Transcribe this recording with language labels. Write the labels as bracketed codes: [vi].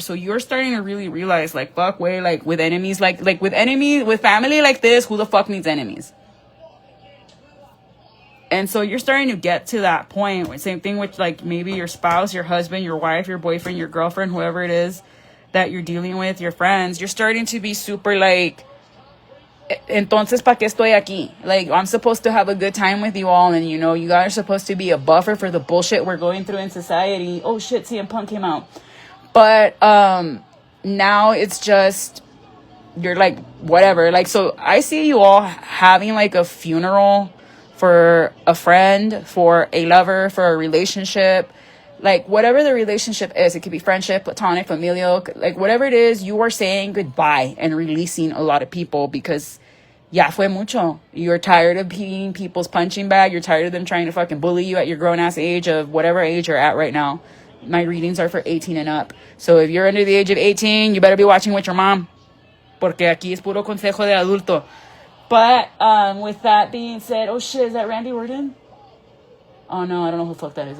[en] So you're starting to really realize, like, fuck, way, like, with enemies, like with family like this, who the fuck needs enemies? And so you're starting to get to that point. Same thing with, like, maybe your spouse, your husband, your wife, your boyfriend, your girlfriend, whoever it is that you're dealing with, your friends. You're starting to be super, like, [es] entonces, ¿pa qué estoy aquí? [en] Like, I'm supposed to have a good time with you all. And, you know, you guys are supposed to be a buffer for the bullshit we're going through in society. Oh, shit, CM Punk came out. But now it's just, you're like, whatever. Like, so I see you all having, like, a funeral for a friend, for a lover, for a relationship, like whatever the relationship is. It could be friendship, platonic, familial, like whatever it is, you are saying goodbye and releasing a lot of people because [es] ya fue mucho. [en] You're tired of being people's punching bag. You're tired of them trying to fucking bully you at your grown ass age of whatever age you're at right now. My readings are for 18 and up. So if you're under the age of 18, you better be watching with your mom. [es] Porque aquí es puro consejo de adulto. [en] But with that being said, oh shit, is that Randy Orton? Oh no, I don't know who the fuck that is.